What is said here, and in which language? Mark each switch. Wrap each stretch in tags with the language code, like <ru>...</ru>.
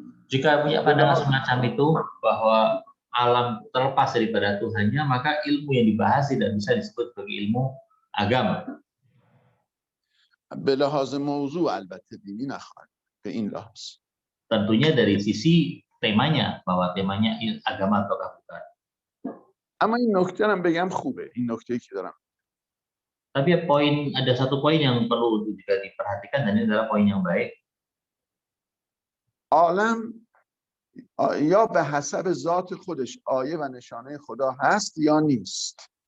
<id>Jika punya pandangan semacam itu bahwa alam terlepas daripada Tuhannya, maka ilmu yang dibahas tidak bisa disebut sebagai ilmu agama.</id> <fa>به لحاظ موضوع البته دینی نخواهد. به این لحاظ.</fa> <id>Tentunya dari sisi temanya, bahwa temanya agama ataukah bukan.</id> <fa>اما این نکته هم بگم خوبه. این نکته‌ای که دارم.</fa> <id>Tapi ada satu poin yang perlu juga diperhatikan, dan ini adalah poin yang baik.</id> <fa>عالم یا به حسب ذات خودش آیه و نشانه خدا هست یا نیست.</fa>